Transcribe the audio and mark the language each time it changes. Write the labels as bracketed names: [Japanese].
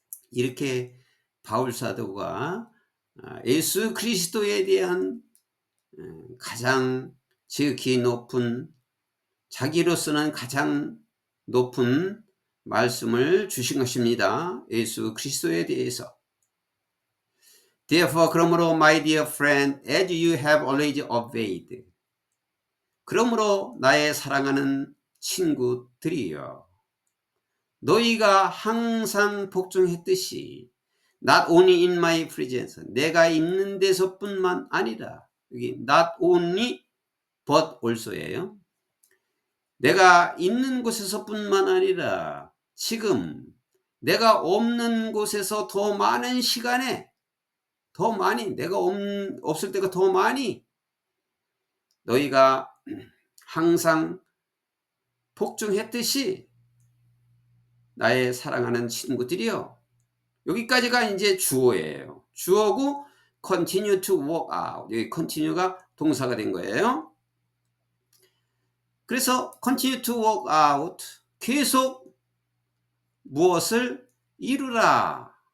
[Korean] 이렇게 바울 사도가 예수 그리스도에 대한 가장 지극히 높은, 자기로서는 가장 높은 말씀을 주신 것입니다. 예수 그리스도에 대해서. [English] Therefore, [Korean] 그러므로 [English] my dear friend, as you have always obeyed. [Korean] 그러므로 나의 사랑하는 친구들이여, 너희가 항상 복종했듯이 [English] not only in my presence, [Korean] 내가 있는 데서뿐만 아니라, 여기 [English] not only but also [Korean] 예요. 내가 있는 곳에서뿐만 아니라 지금 내가 없는 곳에서 더 많은 시간에 더 많이, 내가 없을 때가 더 많이 너희가 항상 복종했듯이 나의 사랑하는 친구들이요. 여기까지가 이제 주어예요. 주어고 [English] continue to walk out. [Korean] 여기 continue가 동사가 된 거예요. 그래서 [English] continue to walk out, [Korean] 계속 무엇을 이루라.